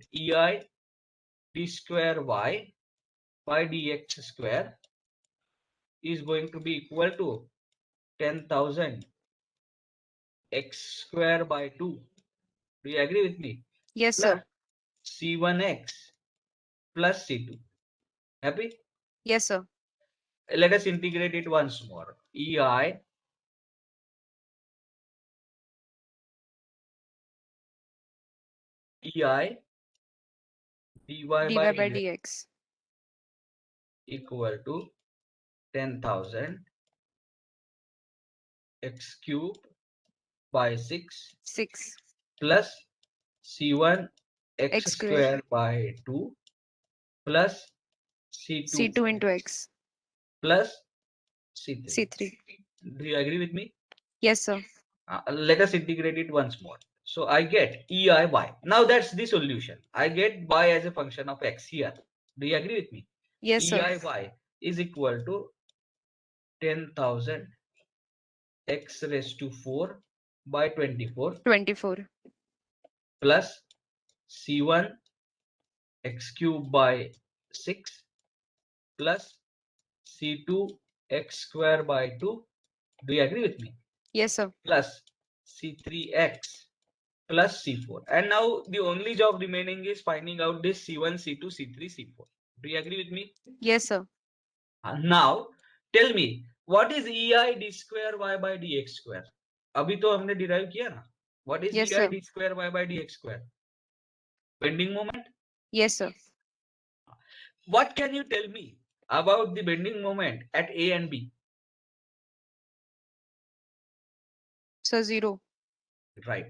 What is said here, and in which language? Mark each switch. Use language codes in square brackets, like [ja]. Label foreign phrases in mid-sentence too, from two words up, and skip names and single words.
[en] EI d square y by dx square is going to be equal to 10,000 x square by 2. Do you agree with me? Yes, Plus sir. C1x plus C2. Happy? Yes, sir. Let us integrate it once more. EI dy by dy by dx dx. equal to 10,000 x cube by 6 6 plus C1 x x square. square by 2 plus C2 C2 into x. plus C3. C3. Do you agree with me? Yes, sir. Let us integrate it once more. So I get EI y. Now that's the solution. I get y as a function of x here. Do you agree with me? Yes, sir. EI y is equal to 10,000 x raised to 4 by 24 24. plus C1 x cube by 6 plus C2 x square by 2. Do you agree with me? Yes, sir. Plus C3x plus C4. And now the only job remaining is finding out this C1, C2, C3, C4. Do you agree with me? Yes, sir. Now tell me, what is EI d square y by dx square? [hi] अभी तो हमने derive किया ना? [en] What is Yes, EI sir. d square y by dx square? Bending moment. Yes, sir. What can you tell me about the bending moment at A and B? So 0. Right.